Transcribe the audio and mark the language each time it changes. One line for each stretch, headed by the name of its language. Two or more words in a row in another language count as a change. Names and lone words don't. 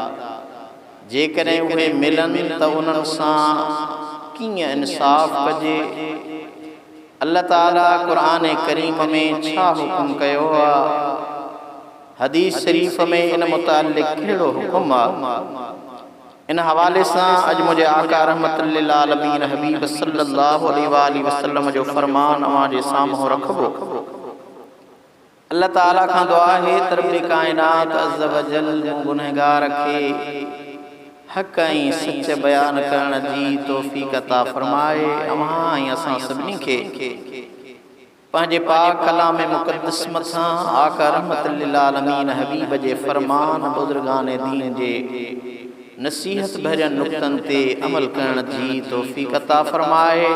Sindhi: जेकॾहिं उहे मिलनि त उन्हनि सां कीअं इंसाफ़ कजे। अल्लाह ताला क़ुरान करीम में छा हुकुम कयो आहे, हदीस शरीफ़ में इन मुतालिक़ कहिड़ो हुकुम आहे, इन हवाले सां अॼु मुंहिंजे आका
Arabic: رحمة للعالمين
Sindhi: हबीब
Arabic: صلى الله عليه وسلم
Sindhi: जो फरमान अवां जे साम्हूं रखबो। अल्लाह ताला खां दुआ है त रब्बे कायनात
Arabic: عز وجل
Sindhi: गुनहगार खे हक़ ऐं सच बयान करण जी तौफ़ीक़ अता फरमाए। अवां ऐं असां सभिनी खे पंहिंजे पाक कलाम मुक़द्दस मथां आका
Arabic: رحمة للعالمين
Sindhi: हबीब जे फरमान, बुज़ुर्गान दीन जे नसीहत भरियन नुक्तनि ते अमल करण जी तौफ़ीक़ अता फरमाए।